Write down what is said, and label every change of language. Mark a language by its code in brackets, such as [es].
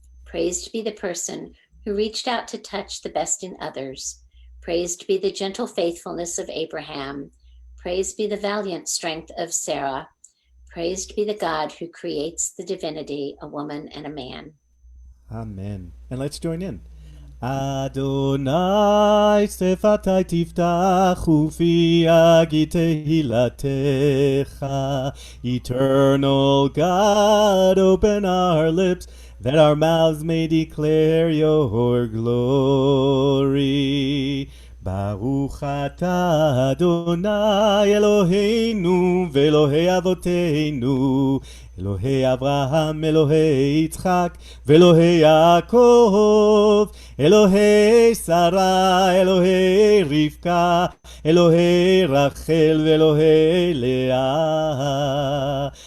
[en] Praised be the person who reached out to touch the best in others. Praised be the gentle faithfulness of Abraham. Praised be the valiant strength of Sarah. Praised be the God who creates the divinity, a woman and a man. Amen. And let's join in. [he] Adonai שפתי תפתח ופי אגיד תהילתך. [en] Eternal God, open our lips that our mouths may declare your glory. [he] ברוך אתה אדוני אלוהינו ואלוהי אבותינו, אלוהי אברהם, אלוהי יצחק ואלוהי יעקב, אלוהי שרה, אלוהי רבקה, אלוהי רחל ואלוהי לאה.